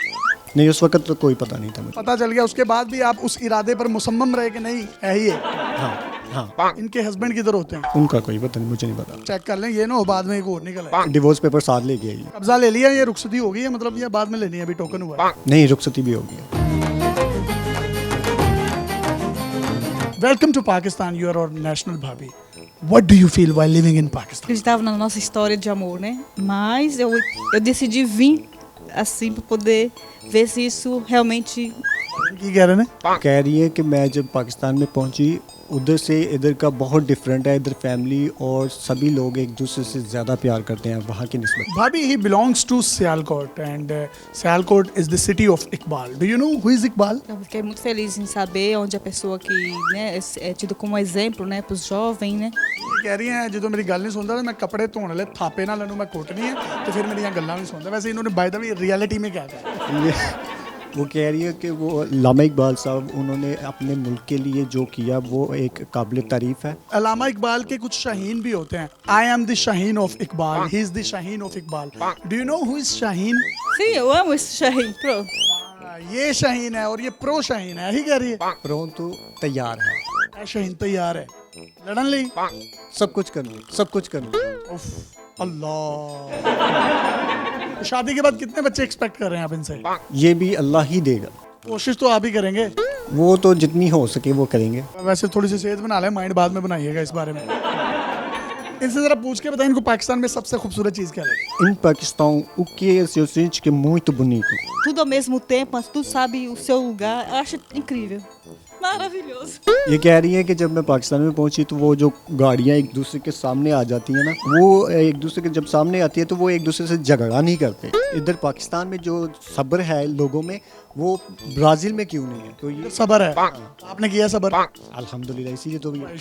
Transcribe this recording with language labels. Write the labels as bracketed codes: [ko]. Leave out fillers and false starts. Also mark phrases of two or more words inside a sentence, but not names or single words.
[ur] نہیں، اس وقت تو کوئی پتا نہیں تھا مجھے. پتا چل گیا اس کے بعد بھی آپ اس ارادے پر مصمم رہے کہ نہیں ہے ہی ہے? हाँ, ان کے ہسبینڈ کدھر ہوتے ہیں? ان کا کوئی پتا نہیں، مجھے نہیں پتا. چیک کر لیں، یہ نہ ہو بعد میں ایک اور نکل آئے. [en] divorce paper [ur] ساتھ لے گیا یہ. قبضہ لے لیا، یہ رخصتی ہو گئی ہے مطلب، یہ بعد میں لینی ہے، ابھی ٹوکن ہوا ہے. نہیں، رخصتی بھی ہو گئی. [en] Welcome to Pakistan, you are our national Bhabi. What do you feel while living in Pakistan? [pt] Acreditava na nossa história de amor, né? Mas eu decidi vir assim para poder ver se isso realmente [pa] کی کہہ رہے ہیں? [ur] کہہ رہی ہے کہ میں جب پاکستان میں پہنچی ادھر سے ادھر کا بہت ڈفرنٹ ہے. ادھر فیملی اور سبھی لوگ ایک دوسرے سے زیادہ پیار کرتے ہیں وہاں کی نسبت. [en] Bhabi, he belongs to Sialkot and Sialkot is the city of Iqbal. Do you know who is Iqbal? [pt] eu fiquei muito feliz em saber onde a pessoa que, né, é tido como exemplo, né, para os jovens, né? [pa] کہہ رہی ہیں جو میری گل نہیں سنتا میں کپڑے دھونے والے تھاپے نا لنو میں کوٹنی ہے تو پھر میری گلاں نہیں سنتا. [ur] ویسے انہوں نے [en] by the way reality [ur] میں کیا کہا? یہ وہ کہہ رہی ہے کہ وہ علامہ اقبال صاحب انہوں نے اپنے ملک کے لیے جو کیا وہ ایک قابل تعریف ہے. علامہ اقبال کے کچھ شاہین بھی ہوتے ہیں. [en] I am the Shaheen of Iqbal, he is the Shaheen of Iqbal. Do you know who is Shaheen? [pt] Sim, eu amo esse Shahin, pronto. [ur] یہ شاہین ہے اور یہ پرو شاہین ہے، یہی کہہ رہی ہے. [pa] پرنتو تیار ہے, شاہین تیار ہے لڑن لئی, سب کچھ کرنے، سب کچھ کرنے. [ur] اف اللہ. شادی کے بعد کتنے بچے ایکسپیکٹ کر رہے ہیں آپ ان سے? یہ بھی اللہ ہی دے گا, کوشش تو آپ ہی کریں گے. وہ تو جتنی ہو سکے وہ کریں گے. ویسے تھوڑی سی صحت بنا لیں، مائنڈ بعد میں بنائیے گا اس بارے میں۔ ان سے ذرا پوچھ کے بتائیں ان کو پاکستان میں سب سے خوبصورت چیز کیا لگی? [pt] Em Paquistão, o que eu sinto que é muito bonito? Tudo ao mesmo tempo, mas tu sabe o seu lugar. Eu acho incrível. Maravilhoso. [ur] یہ کہہ رہی ہے کہ جب میں پاکستان میں پہنچی تو وہ جو گاڑیاں ایک دوسرے کے سامنے آ جاتی ہیں نا، وہ ایک دوسرے کے جب سامنے آتی ہے تو وہ ایک دوسرے سے جھگڑا نہیں کرتے. ادھر پاکستان میں جو صبر ہے لوگوں میں وہ برازیل میں کیوں نہیں ہے? تو یہ صبر ہے، آپ نے کیا صبر? الحمدللہ، اسی لیے تو بھی